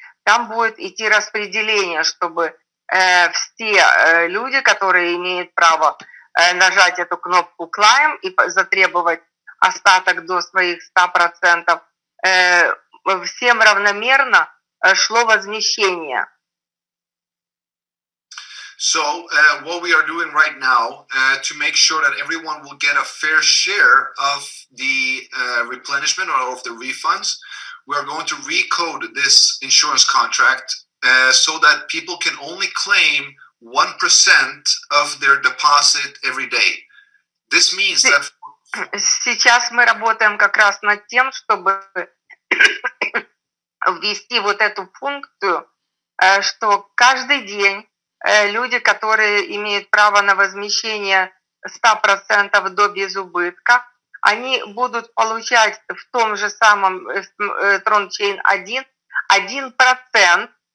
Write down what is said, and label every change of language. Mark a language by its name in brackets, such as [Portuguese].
[Russian] Там будет идти распределение, чтобы все люди, которые имеют право нажать эту кнопку «Claim» и затребовать остаток до своих 100%, всем равномерно шло возмещение. [English] So what we are doing right now to make sure that everyone will get a fair share of the replenishment or of the refunds, we are going to recode this insurance contract so that people can only claim 1% of their deposit every day. This means that... [Russian] Сейчас мы работаем как раз над тем, чтобы ввести вот эту функцию, что каждый день люди, которые имеют право на возмещение 100% до безубытка, они будут получать в том же самом TRONCHAIN 1%